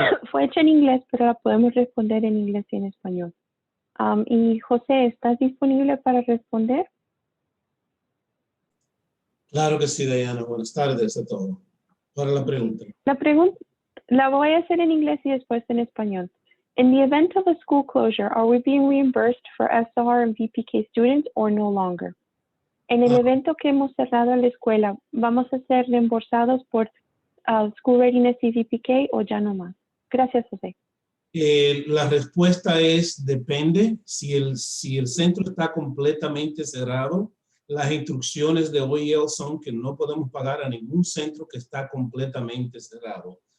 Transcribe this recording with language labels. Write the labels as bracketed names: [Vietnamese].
[Spanish] Fue hecha en inglés, pero la podemos responder en inglés y en español. Y José, ¿estás disponible para responder? Claro que sí, Diana. Buenas tardes a todos. ¿Cuál es la pregunta? La pregunta la voy a hacer en inglés y después en español. [English] In the event of a school closure, are we being reimbursed for SR and VPK students or no longer? [Spanish] En el evento que hemos cerrado en la escuela, ¿vamos a ser reembolsados por School Readiness y VPK o ya no más? Gracias, José. La respuesta es depende. Si el centro está completamente cerrado, las instrucciones de OEL son que no podemos pagar a ningún centro que está completamente cerrado.